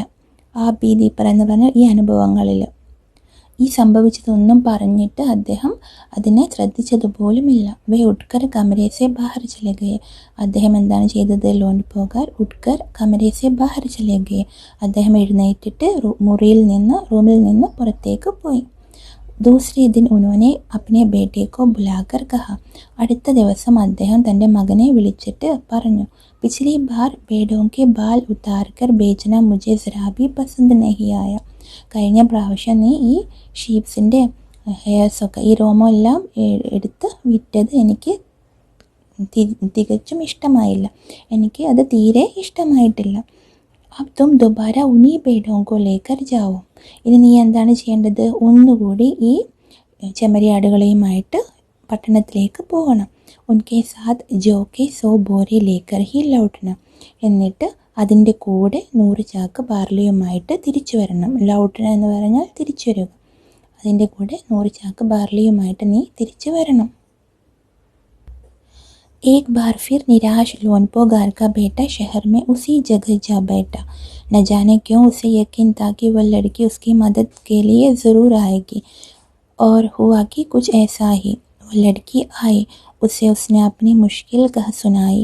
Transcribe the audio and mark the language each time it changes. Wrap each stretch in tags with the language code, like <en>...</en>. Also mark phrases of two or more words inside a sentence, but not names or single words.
<ml>ആ ഭീതി എന്ന് പറഞ്ഞാൽ ഈ അനുഭവങ്ങളിൽ ഈ സംഭവിച്ചതൊന്നും പറഞ്ഞിട്ട് അദ്ദേഹം അതിനെ ശ്രദ്ധിച്ചതുപോലുമില്ല.</ml> <hi>वे उठकर कमरे से बाहर चले गए.</hi> <ml>അദ്ദേഹം എന്താണ് ചെയ്തത്?</ml> <hi>लोनपोगार उठकर कमरे से बाहर चले गए.</hi> <ml>അദ്ദേഹം എഴുന്നേറ്റിട്ട് റൂമിൽ നിന്ന് പുറത്തേക്ക് പോയി.</ml> <hi>दूसरे दिन उन्होंने अपने बेटे को बुलाकर कहा.</hi> <ml>അടുത്ത ദിവസം അദ്ദേഹം തൻ്റെ മകനെ വിളിച്ചിട്ട് പറഞ്ഞു,</ml> <hi>पिछली बार भेड़ों के बाल उतार कर बेचना मुझे ज़रा भी पसंद नहीं आया.</hi> <ml>കഴിഞ്ഞ പ്രാവശ്യം നീ ഈ ഷീപ്സിൻ്റെ ഹെയർസൊക്കെ, ഈ രോമമെല്ലാം എടുത്ത് വിറ്റത് എനിക്ക് തികച്ചും ഇഷ്ടമായില്ല. എനിക്ക് അത് തീരെ ഇഷ്ടമായിട്ടില്ല.</ml> <hi>अब तुम दोबारा उन्हीं भेड़ों को लेकर जाओ.</hi> <ml>ഇനി നീ എന്താണ് ചെയ്യേണ്ടത്? ഒന്നുകൂടി ഈ ചെമ്മരിയാടുകളെയുമായിട്ട് പട്ടണത്തിലേക്ക് പോകണം.</ml> <hi>उनके साथ जो के 100 बोरे लेकर ही लौटना.</hi> <ml>എന്നിട്ട് അതിൻ്റെ കൂടെ 100 ചാക്ക് ബാർലിയുമായിട്ട് തിരിച്ചു വരണം. ലൗട്ടന എന്ന് പറഞ്ഞാൽ തിരിച്ചു വരിക. അതിൻ്റെ കൂടെ 100 ചാക്ക് ബാർലിയുമായിട്ട് നീ തിരിച്ചു വരണം.</ml> <hi>एक बार फिर निराश लोनपोगार का बेटा शहर में उसी जगह जा बैठा। न जाने क्यों उसे यकीन था कि वह लड़की उसकी मदद के लिए ज़रूर आएगी, और हुआ कि कुछ ऐसा ही। वो लड़की आई, उसे उसने अपनी मुश्किल कह सुनाई।</hi>